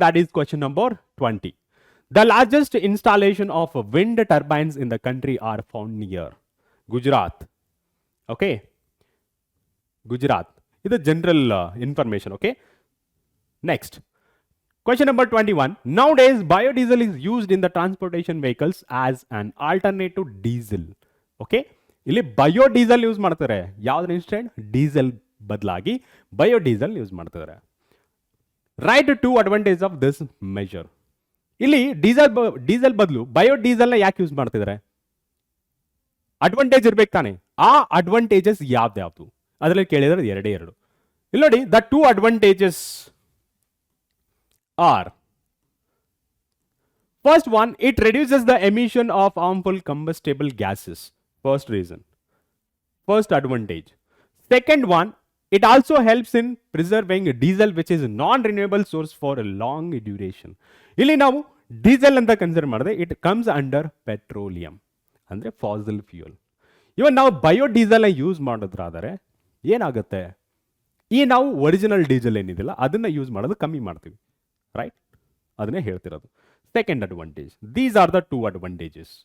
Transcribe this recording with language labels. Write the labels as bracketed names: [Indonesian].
[English] That is question number 20. The largest installation of wind turbines in the country are found near Gujarat. [Kannada] Okay, Gujarat. ಇದು general information. [English] Okay, next question number 21. Nowadays biodiesel is used in the transportation vehicles as an alternate to diesel. [Kannada] Okay, ಇಲ್ಲಿ biodiesel use ಮಾಡ್ತಾರೆ. ಯಾವ್ದು instant? Diesel ಬದಲಾಗಿ biodiesel use ಮಾಡ್ತಾರೆ. [English] Write two advantage of this measure. [Kannada] ಇಲ್ಲಿ diesel ಬದಲು ಬಯೋಡೀಸೆಲ್ನ ಯಾಕೆ use ಮಾಡ್ತಿದ್ದಾರೆ? Advantage ಇರ್ಬೇಕು ತಾನೆ. ಆ ಅಡ್ವಾಂಟೇಜಸ್ ಯಾವ್ದು? ಅದರಲ್ಲಿ ಕೇಳಿದ್ರೆ ಎರಡೇ ಎರಡು. ಇಲ್ಲಿ ನೋಡಿ, [English] The two advantages are: first one, it reduces the emission of harmful combustible gases. First reason, first advantage. Second one, it also helps in preserving diesel, which is non-renewable source for a long duration. [Kannada] ಇಲ್ಲಿ ನಾವು diesel ಅಂತ consider ಮಾಡಿದ್ರೆ [English] it comes under petroleum, [Kannada] ಅಂದ್ರೆ fossil fuel. ಇವನ್ ನಾವು biodiesel use ಮಾಡೋದ್ರಾದರೆ ಏನಾಗುತ್ತೆ? ಈ ನಾವು original diesel ಏನಿದಿಲ್ಲ ಅದನ್ನ ಯೂಸ್ ಮಾಡೋದು ಕಮ್ಮಿ ಮಾಡ್ತೀವಿ. ರೈಟ್, ಅದನ್ನೇ ಹೇಳ್ತಿರೋದು. Second advantage. [English] These are the two advantages.